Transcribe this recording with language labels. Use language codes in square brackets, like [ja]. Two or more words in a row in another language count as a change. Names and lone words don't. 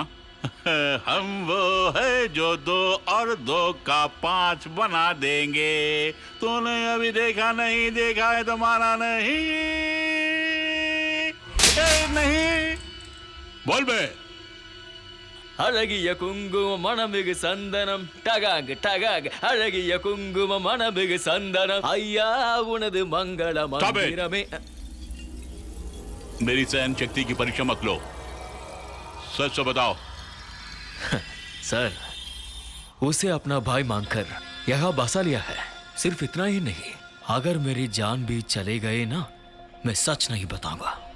[hi] हम वो है जो 2 और 2 का 5 बना देंगे। तूने अभी देखा नहीं, देखा है तुम्हारा नहीं। नहीं बोल बे। [ta] अழகிய குங்குமம் மணமிகு சந்தனம் டகாக டகாக அழகிய குங்குமம் மணமிகு சந்தனம் ஐயா உனது மங்கள மந்திரமே। [hi] मेरी सहन शक्ति की परीक्षा मत लो, सच तो बताओ। सर, उसे अपना भाई मानकर यहाँ बसा लिया है। सिर्फ इतना ही नहीं, अगर मेरी जान भी चले गए ना, मैं सच नहीं बताऊंगा।